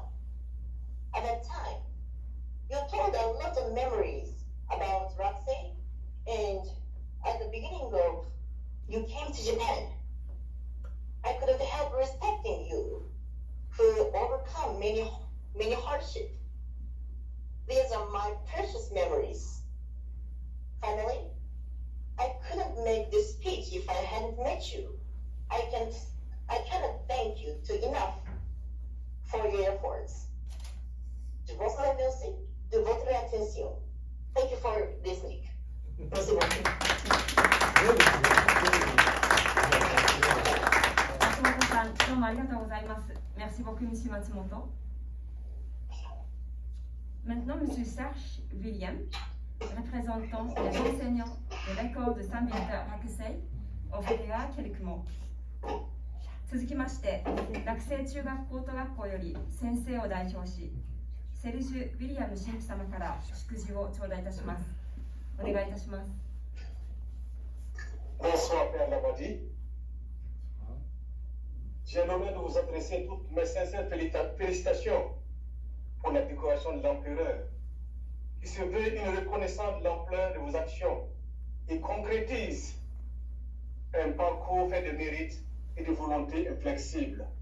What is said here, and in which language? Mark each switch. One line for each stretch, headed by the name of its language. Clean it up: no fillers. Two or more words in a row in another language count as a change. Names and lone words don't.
English: At that time, you told a lot of memories about Rakusei, and at the beginning of you came to Japan, I couldn't help respecting you who overcome many hardships. These are my precious memories. Finally, I couldn't make this speech if I hadn't met you. I cannot thank you enough for your efforts.
French: Je vous remercie de votre attention.
English: Thank you for listening.
French: Merci beaucoup.
Japanese: 松本さん、どうもありがとうございます。
French: Merci beaucoup, Monsieur Matsumoto. Maintenant, Monsieur Serge William, représentant les enseignants de l'école de Saint-Victor Rakusei, offrira quelques mots.
Japanese: 続きまして、落成中学高等学校より先生を代表し、セルジュ・ウィリアム神父様から祝辞を頂戴いたします。お願いいたします。
French: Bonsoir, Père Labadie. J'ai l'honneur de vous adresser toutes mes sincères félicitations pour la décoration de l'empereur, qui se veut une reconnaissance de l'ampleur de vos actions et concrétise un parcours fait de mérite et de volonté inflexible.